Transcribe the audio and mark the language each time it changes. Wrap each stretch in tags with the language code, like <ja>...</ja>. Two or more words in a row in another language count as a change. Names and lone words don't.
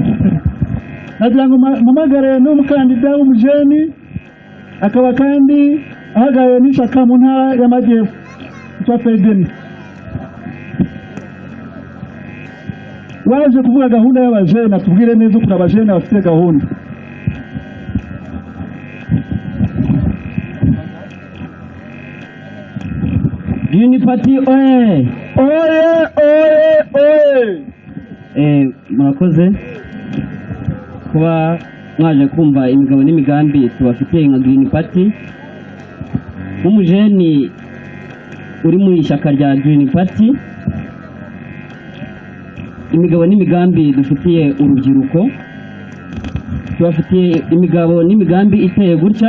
<rw>Nagira ngo mpamagare n'umukandida w'umujeni akaba kandi ahagaye n'ishyaka mu ntara y'Amajyepfo yitwa Fedeni. Waje kuvuga gahunda y'abajeni, atubwire neza uko abajeni bafite gahunda. Green Party oye! Oye, oye, oye! Murakoze kuba mwaje kumva imigabo n'imigambi tubafitiye nka Green Party. Umujeni uri mu ishyaka rya Green Party, imigabo n'imigambi dufitiye urubyiruko, tubafitiye imigabo n'imigambi iteye gutya.</rw>